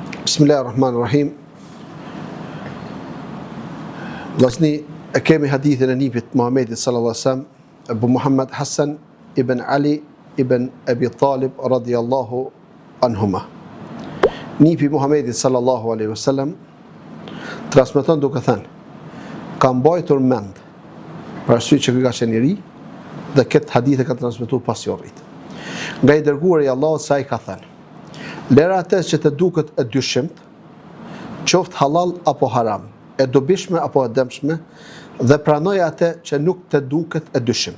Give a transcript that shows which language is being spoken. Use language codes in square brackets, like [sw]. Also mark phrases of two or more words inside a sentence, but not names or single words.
[ar] بسم الله الرحمن الرحيم. [sq] Vllazëni, e kemi hadithin e nipit Muhamedit [ar] صلى الله عليه وسلم, [sq] Abu Muhammad Hasan ibn Ali ibn Abi Talib [ar] رضي الله عنهما. [sq] Nipi Muhamedit [ar] صلى الله عليه وسلم [sq] transmeton duke thënë: ka mbajtur mend për arsye që ky ka qenë i ri dhe këtë hadith e ka transmetuar pas jorrit. Nga i dërguari i Allahut sa ai ka thënë: lera atë që të duket e dyshimt, qoftë halal apo haram, e dobishme apo e dëmshme, dhe pranoj atë që nuk të duket e dyshimt.